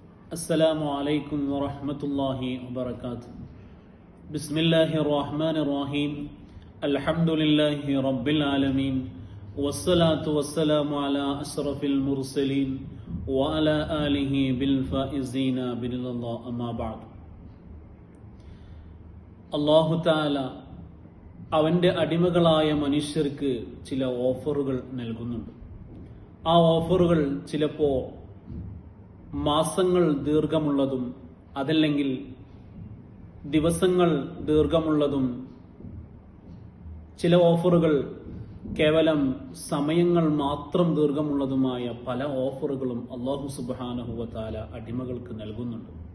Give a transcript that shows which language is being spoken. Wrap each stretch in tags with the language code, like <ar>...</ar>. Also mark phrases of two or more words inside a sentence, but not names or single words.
<ar>السلام عليكم ورحمة الله وبركاته. بسم الله الرحمن الرحيم. الحمد لله رب العالمين والصلاة والسلام على أشرف المرسلين وعلى آله بالفائزين برضا الله أما بعد.</ar> <ml>അല്ലാഹു തആല അവന്റെ അടിമകളായ മനുഷ്യർക്ക് ചില ഓഫറുകൾ നൽകുന്നുണ്ട്. ആ ഓഫറുകൾ ചിലപ്പോൾ മാസങ്ങൾ ദീർഘമുള്ളതും അതല്ലെങ്കിൽ ദിവസങ്ങൾ ദീർഘമുള്ളതും, ചില ഓഫറുകൾ കേവലം സമയങ്ങൾ മാത്രം ദീർഘമുള്ളതുമായ പല ഓഫറുകളും</ml> <ar>الله سبحانه وتعالى</ar> <ml>അടിമകൾക്ക് നൽകുന്നുണ്ട്.</ml>